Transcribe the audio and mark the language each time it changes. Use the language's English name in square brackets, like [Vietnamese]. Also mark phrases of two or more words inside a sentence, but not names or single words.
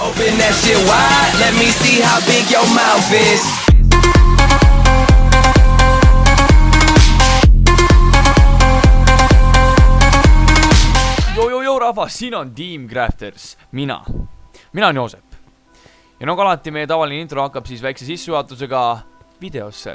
[English] Open that shit wide, let me see how big your mouth is. [Estonian] Joo rahvas, siin on Team Crafters, mina on Joosep. Ja nagu alati meie tavaline intro hakkab siis väikse sissejuhatusega videosse.